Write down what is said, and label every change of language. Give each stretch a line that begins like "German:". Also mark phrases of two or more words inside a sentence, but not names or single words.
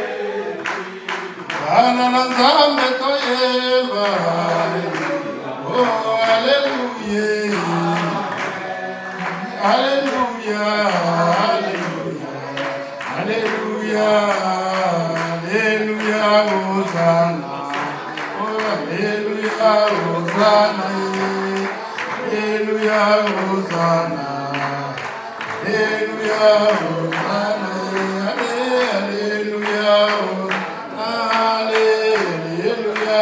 Lingala: Ananazambe toyeba.
French: Oh, Alléluia. Alléluia. Alléluia. Alléluia. Alléluia. Hosanna. Oh, Alléluia. Hosanna. Alléluia. Hosanna. Alléluia. Hosanna. Alléluia. Alléluia.